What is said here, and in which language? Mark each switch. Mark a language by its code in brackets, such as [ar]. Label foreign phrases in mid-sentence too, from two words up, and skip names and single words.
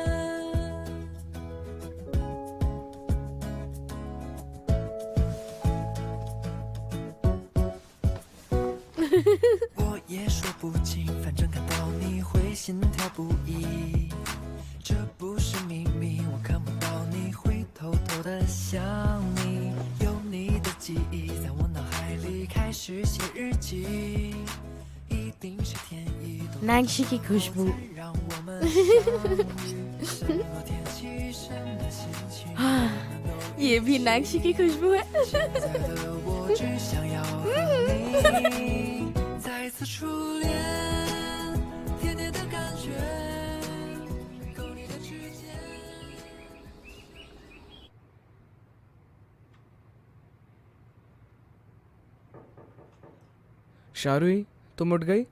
[zh] 我也说不清，反正看到你会心跳不已，这不是秘密，我看不到你会偷偷的想你，有你的记忆在我脑海里开始写日记，一定是天意。 [hi] नैंशी की खुशबू। [zh] 让我们什么天气，什么心情， [hi] ये भी नैंशी की खुशबू है। [zh] 现在的我只想要和你再次初恋，甜甜的感觉，勾你的指尖。 [hi] शारुई, तुम उठ गई?